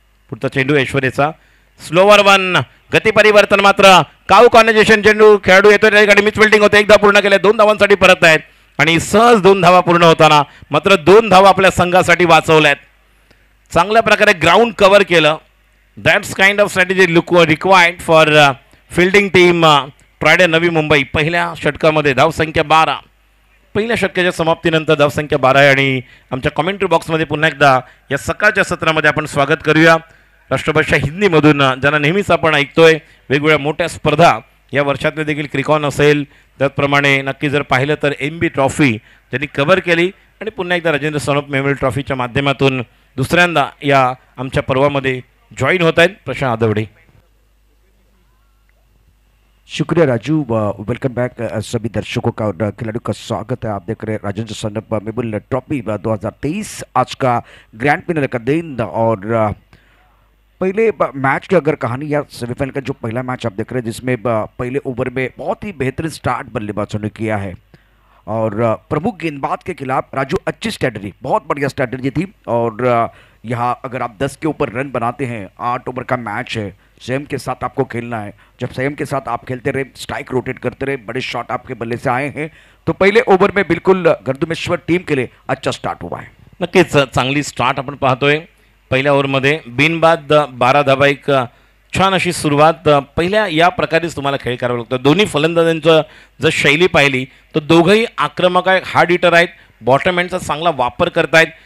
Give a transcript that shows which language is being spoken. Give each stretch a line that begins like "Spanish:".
Marathi: पुढचा चेंडू ऐश्वर्याचा. Slower one. गती परिवर्तन मात्र काऊ कॉन्व्हर्सेशन चेंडू. खेळाडू येतो त्या ठिकाणी मिस फिल्डिंग होते. एकदा पूर्ण केले. 2 धावांसाठी परत आहेत आणि सहज 2 धावा पूर्ण होताना मात्र 2 धावा आपल्या संघासाठी वाचवल्यात. चांगल्या प्रकारे ग्राउंड कव्हर केलं.
English: That's kind of strategy required for fielding team ट्रायडे नवी मुंबई.
Marathi: पहिल्या षटकामध्ये धावसंख्या 12. पहिल्या षटकाच्या समाप्तीनंतर धावसंख्या 12 आहे आणि आमच्या कॉमेंट्री बॉक्समध्ये पुन्हा एकदा या सकाळच्या सत्रामध्ये आपण स्वागत करूया राष्ट्रभाषा हिंदीमधून ज्यांना नेहमीच आपण ऐकतोय. वेगवेगळ्या मोठ्या स्पर्धा या वर्षातले देखील क्रिकॉन असेल. त्याचप्रमाणे नक्की जर पाहिलं तर MB ट्रॉफी त्यांनी कव्हर केली आणि पुन्हा एकदा राजेंद्र सानप मेमोरियल ट्रॉफीच्या माध्यमातून दुसऱ्यांदा या आमच्या पर्वामध्ये जॉईन होत आहेत प्रशांत आदवडे.
Hindi: शुक्रिया राजू. वेलकम बैक सभी दर्शकों का और खिलाड़ियों का स्वागत है. आप देख रहे हैं राजेंद्र सानप मेमोरियल ट्रॉफी 2023 आज का ग्रैंड फिनाले का दिन. और पहले मैच की अगर कहानी या सेमीफाइनल का जो पहला मैच आप देख रहे हैं जिसमें पहले ओवर में बहुत ही बेहतरीन स्टार्ट बल्लेबाजों ने किया है और प्रमुख गेंदबाज के खिलाफ राजू अच्छी स्ट्रैटेजी, बहुत बढ़िया स्ट्रैटेजी थी. और यहाँ अगर आप 10 के ऊपर रन बनाते हैं, 8 ओवर का मैच है, संयम के साथ आपको खेलना है. जब संयम के साथ आप खेलते रहे, स्ट्राइक रोटेट करते रहे, बड़े शॉट आपके बल्ले से आए हैं तो पहले ओवर में बिल्कुल गर्दुमेश्वर टीम के लिए अच्छा स्टार्ट हुआ है.
Marathi: नक्कीच चांगली स्टार्ट आपण पाहतोय. पहिल्या ओव्हरमध्ये बिनबाद 12 धाबा. एक छान अशी सुरुवात. पहिल्या या प्रकारेच तुम्हाला खेळ करावा लागतो. दोन्ही फलंदाजांचं जर शैली पाहिली तर दोघंही आक्रमक आहेत, हार्ड हिटर आहेत, बॉटम एंडचा चांगला वापर करतायत.